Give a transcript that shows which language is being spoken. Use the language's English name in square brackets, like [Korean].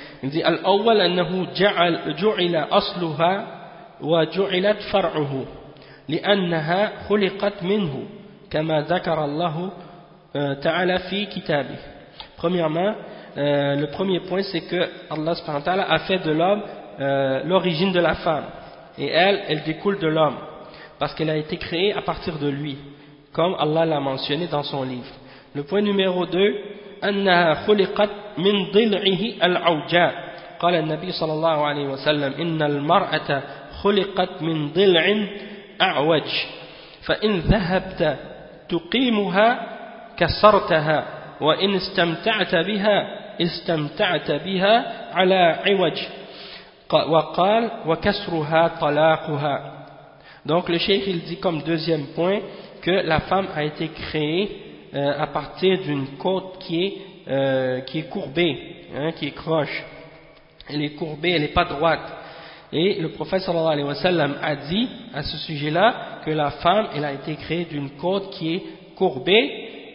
[French] Il dit, [Arabic] الأول أنه جعل أصلها وجعلت فرعه لأنها خلقت منه كما ذكر الله تعالى في كتابه. [French] Premièrement, le premier point, c'est que Allah subhanahu wa ta'ala a fait de l'homme l'origine de la femme, et elle découle de l'homme parce qu'elle a été créée à partir de lui, comme Allah l'a mentionné dans son livre. Le point numéro 2, [Arabic] أنها خلقت من ضلعه العوجاء. قال النبي صلى الله عليه وسلم إن المرأة خلقت من ضلع أعوج فإن ذهبت تقيمها كسرتها وإن استمتعت بها استمتعت بها على عوج وقال وكسرها طلاقها. [French] Donc le cheikh il dit comme deuxième point que la femme a été créée à partir d'une côte qui est courbée, hein, qui est croche. Elle est courbée, elle n'est pas droite. Et le prophète sallallahu alayhi wa sallam a dit à ce sujet-là que la femme, elle a été créée d'une côte qui est courbée.